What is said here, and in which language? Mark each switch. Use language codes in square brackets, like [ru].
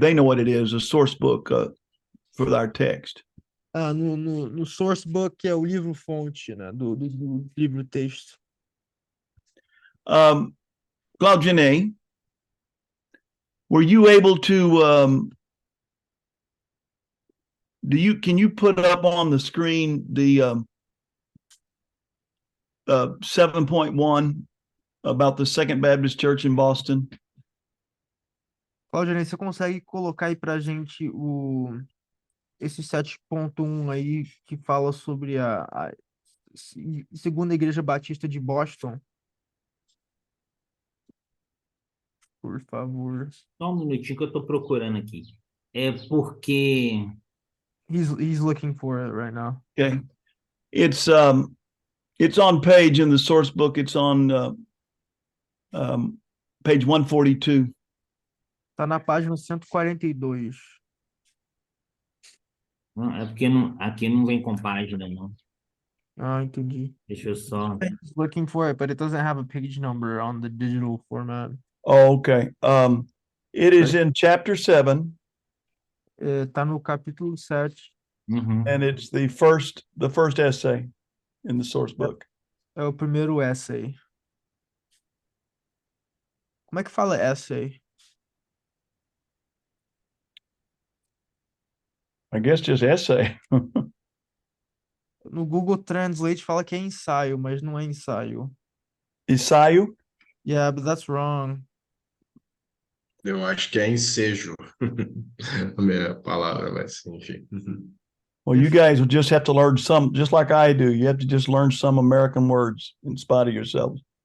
[en] They know what it is. A source book for our text. No source book, [pt] que é o livro fonte, né, do livro texto. [en] Claudine, Were you able to can you put up on the screen the 7.1 about the Second Baptist Church in Boston? [pt] Claudinei, você consegue colocar aí pra gente esse 7.1 aí que fala sobre a segunda igreja batista de Boston, por favor. Só um minutinho que eu estou procurando aqui. É porque [en] He's looking for it right now. Okay. It's on page in the source book. It's on page 142. [pt] Tá na página 142. não, é porque aqui não vem com página, não. Ah, entendi. Deixa eu só. [en] He's looking for it, but it doesn't have a page number on the digital format. Oh, okay. It is in chapter 7, [pt] Tá no capítulo 7. Uhum. [en] and it's the first essay in the source book. [pt] É o primeiro essay. Como é que fala essay? [en] I guess just essay. [pt] No Google Translate fala que é ensaio, mas não é ensaio. Ensaio? [en] Yeah, but that's wrong. [pt] Eu acho que é ensejo. A minha palavra, mas enfim. [en] Well, you guys will just have to learn some, just like I do. You have to just learn some American words in spite of yourselves.